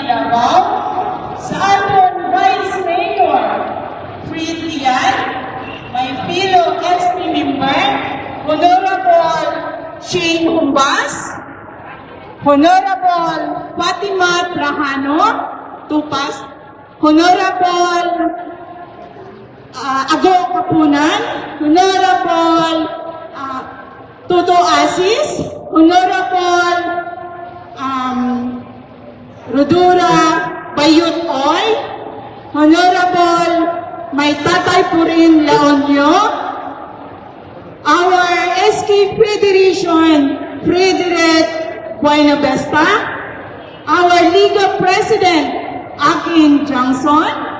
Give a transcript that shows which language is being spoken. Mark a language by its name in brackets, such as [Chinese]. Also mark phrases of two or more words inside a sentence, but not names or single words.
[Hiligaynon] Davao, sa aton [English] Vice Mayor, [Hiligaynon] Fred Tian, may [English] fellow SP member, Honorable Shane Humbas, Honorable Fatima Trajano, Tupas, Honorable Ago Kapunan, Honorable Toto Asis, Honorable Rodura Bayut Oy, Honorable May Tatay Purin Laonyo, our SK Federation Frederick Buenavesta, our Liga President Akin Johnson,